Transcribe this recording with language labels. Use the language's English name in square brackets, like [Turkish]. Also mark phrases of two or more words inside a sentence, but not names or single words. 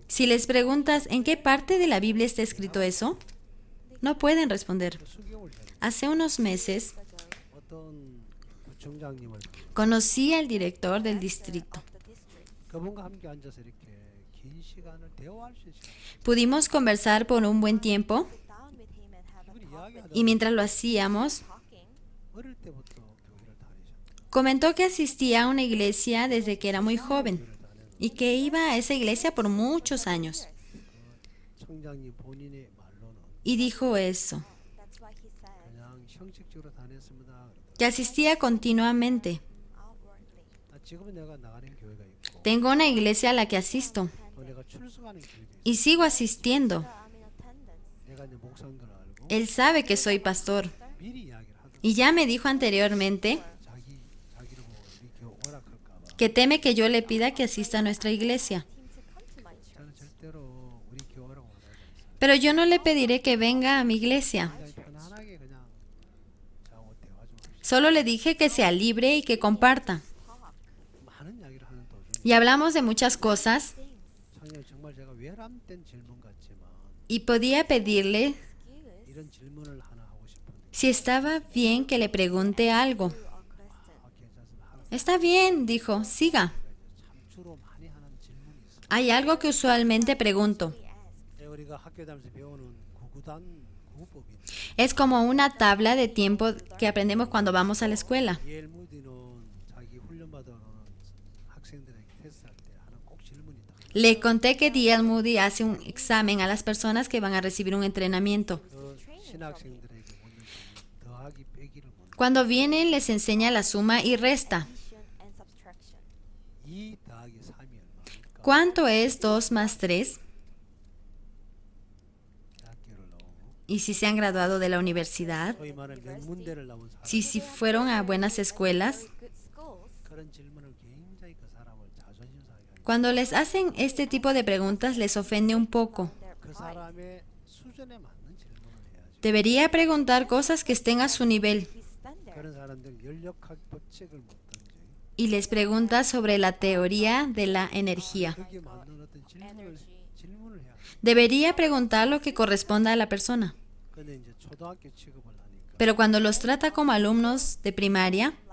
[Spanish] Si les preguntas en qué parte de la Biblia está escrito eso, no pueden responder. [Korean] 수개월 전에 [Spanish] Hace unos meses [Korean] 어떤 구청장님을 [Spanish] conocí al director del distrito. [Korean] 그분과 함께 앉아서 이렇게 긴 시간을 대화할 수 있어요. [Spanish] Pudimos conversar por un buen tiempo [Korean] 그분이 이야기하다 [Spanish] y mientras lo hacíamos, [Korean] 어릴 때부터 교회를 다니셨다. [Spanish] Comentó que asistía a una iglesia desde que era muy joven y que iba a esa iglesia por muchos años. [Korean] 청장님 본인의 말로는 [Spanish] Y dijo eso, [Korean] 그냥 형식적으로 다녔습니다. [Spanish] que asistía continuamente. [Korean] 지금은 내가 나가는 교회가 있고 [Spanish] Tengo una iglesia a la que asisto [Korean] 또 내가 출석하는 교회가 있고 [Spanish] y sigo asistiendo. [Korean] 내가 이제 목사인 걸 알고 [Spanish] Él sabe que soy pastor [Korean] 미리 이야기를 하더라고요. [Spanish] y ya me dijo anteriormente [Korean] 자기를 보고 우리 교회 오락할까 봐. [Spanish] que teme que yo le pida que asista a nuestra iglesia. [Korean] 저는 절대로 우리 교회 오라고 안 하고 [Spanish] Pero yo no le pediré que venga a mi iglesia. [Korean] 그냥 편안하게 그냥 저하고 대화 좀 합시다. [Spanish] Solo le dije que sea libre y que comparta. [Korean] 많은 이야기를 하는 도중에 [Spanish] Y hablamos de muchas cosas [Korean] 청장님 정말 제가 외람된 질문 같지만 [Spanish] y podía pedirle [Korean] 이런 질문을 하나 하고 싶은데 [Spanish] si estaba bien que le pregunte algo. [Korean] 괜찮습니다. 하나 [Spanish] Está bien, dijo, siga. [Korean] 참 주로 많이 하는 질문이 있어요. [Spanish] Hay algo que usualmente pregunto. [Korean] 우리가 학교 다니면서 배우는 구구단 구구법인데 [Spanish] Es como una tabla de tiempo que aprendemos cuando vamos a la escuela. [Korean] 이엘 무디는 자기 훈련 받아오는 학생들에게 테스트할 때 하는 꼭 질문이 있다. [Spanish] Le conté que D.L. Moody hace un examen a las personas que van a recibir un entrenamiento. [Korean] 그 신학생들에게 묻는 질문, 더하기 빼기를 묻는 [Spanish] Cuando vienen les enseña la suma y resta. [Korean] 2 더하기 3이 얼마입니까? [Spanish] ¿Cuánto es 2 más 3? [Korean] 대학교를 나오고 [Spanish] Y si se han graduado de la universidad, [Korean] 소위 말하는 명문대를 나온 사람 [Spanish] si fueron a buenas escuelas. [Korean] 그런 질문을 굉장히 그 사람을 자존심 상하게 하는 [Spanish] Cuando les hacen este tipo de preguntas les ofende un poco. [Korean] 그 사람의 수준에 맞는 질문을 해야죠. [Spanish] Debería preguntar cosas que estén a su nivel [Korean] 그런 사람들 연력학 법칙을 묻든지 [Spanish] y les pregunta sobre la teoría de la energía. [Korean] 거기에 맞는 어떤 질문을 해야 돼. [Spanish] Debería preguntar lo que corresponda a la persona. [Korean] 근데 이제 초등학교 취급을 하니까 [Spanish] Pero cuando los trata como alumnos de primaria,